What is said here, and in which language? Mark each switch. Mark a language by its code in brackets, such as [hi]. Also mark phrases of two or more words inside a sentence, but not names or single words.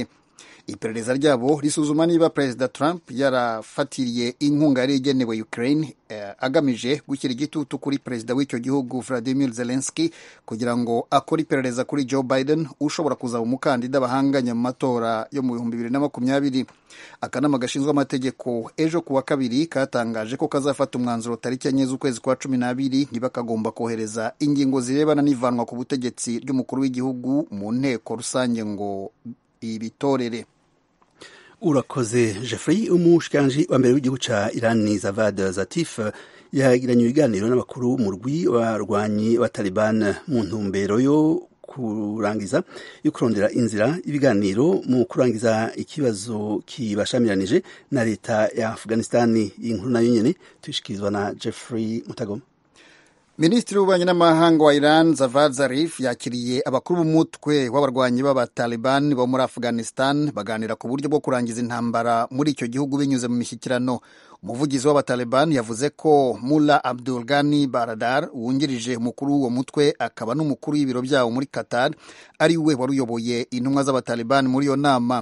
[rw] Iperereza ryabo risuzuma niba Perezida Trump yarafatiriye inkunga yari igenewe Ukraine agamije gushyira igitutu kuri perezida w'icyo gihugu Vladimir Zelensky kugira ngo akore iperereza kuri Joe Biden ushobora kuzaba umukandida bahanganya mu matora yo mu 2020. Akanama gashinzwe amategeko ejo kuwa kabiri katangaje ko kazafata umwanzuro tariki 4 z'ukwezi kwa 12 niba kagomba kohereza ingingo zirebana n'ivanwa ku butegetsi ry'umukuru w'igihugu mu nteko rusange ngo ibitorere. [rn] Urakoze Jeffrey. Umushikiranganji wa mbere w'igihugu ca Iran Javad Zarif yagiranye ibiganiro n'abakuru mu rwi w'abarwanyi ba Taliban mu ntumbero yo kurangiza yo kurondera inzira ibiganiro mu kurangiza ikibazo kibashamiranije na leta ya Afghanistan. Inkuru nayo nyene tushikirizwa na Jeffrey Mutagoma. [rw] Minisitiri w'ububanyi n'amahanga wa Iran Javad Zarif yakiriye abakuru b'umutwe w'abarwanyi b'Abataliban bo muri Afghanistan baganira ku buryo bwo kurangiza intambara muri icyo gihugu binyuze mu mishyikirano. umuvugizi w'abataliban yavuze ko Mullah Abdul Ghani Baradar wungirije umukuru w'uwo mutwe akaba n'umukuru w'ibiro byawo muri Qatar ari we wari uyoboye intumwa z'abataliban muri iyo nama.